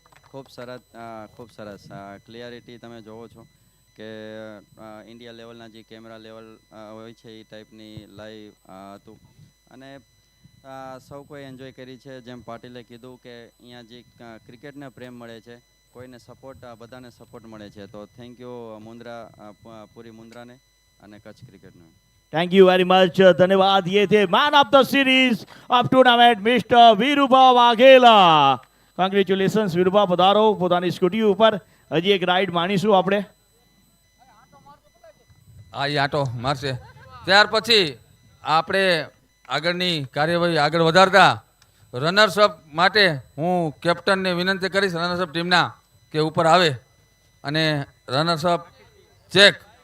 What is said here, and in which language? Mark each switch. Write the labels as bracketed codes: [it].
[gu] ખૂબ સરસ ક્લિયરિટી તમે જોવો છો કે ઇન્ડિયા લેવલના જે કેમેરા લેવલ હોય છે એ ટાઈપની લાઈવ હતું અને સૌ કોઈ એન્જોય કરી છે. જેમ પાટીલે કીધું કે અહીંયા જે ક્રિકેટને પ્રેમ મળે છે, કોઈને સપોર્ટ, બધાને સપોર્ટ મળે છે, તો થેન્ક યુ મુન્દ્રા, પૂરી મુન્દ્રાને અને Kutch ક્રિકેટને. [en] Thank you very much, धन्यवाद. [hi] ये थे [en] Man of the series of tournament mister Virubha Vaghela. [gu] Congratulations વીરુભા, પધારો પોતાની સ્કૂટી ઉપર. હજી એક રાઈડ માણીશું આપણે. હા, એ આટો મારશે. ત્યાર પછી આપણે આગળની કાર્યવાહી આગળ વધારતા રનર્સઅપ માટે હું કેપ્ટનને વિનંતી કરીશ રનર્સઅપ ટીમના કે ઉપર આવે અને રનર્સઅપ ચેક.